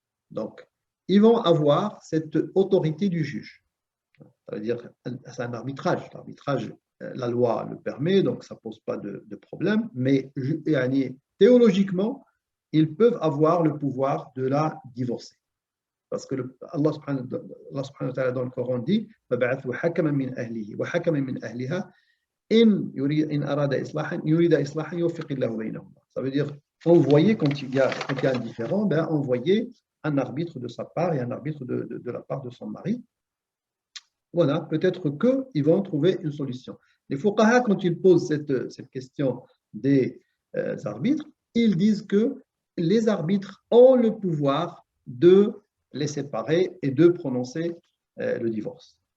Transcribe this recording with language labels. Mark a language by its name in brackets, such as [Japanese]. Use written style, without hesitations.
[French] Donc, ils vont avoir cette autorité du juge. Ça veut dire c'est un arbitrage. L'arbitrage, la loi le permet, donc ça ne pose pas de problème, mais théologiquement, ils peuvent avoir le pouvoir de la divorcer. Parce que Allah subhanahu wa ta'ala dans le Coran dit [Arabic] فَبَعَثُوا حَكَمًا مِنْ أَهْلِهِ وَحَكَمًا مِنْ أَهْلِهَا إِنْ أَرَادَ إِصْلَاحًا يُرِيدَ إِصْلَاحًا يُوفِقِ اللَّهُ بَيْنَهُمَا. [French] Ça veut dire envoyer, quand il y a un différend, envoyer un arbitre de sa part et un arbitre de la part de son mari. Voilà, peut-être qu'ils vont trouver une solution. Les fuqaha, quand ils posent cette question des arbitres, ils disent que les arbitres ont le pouvoir de les séparer et de prononcer le divorce.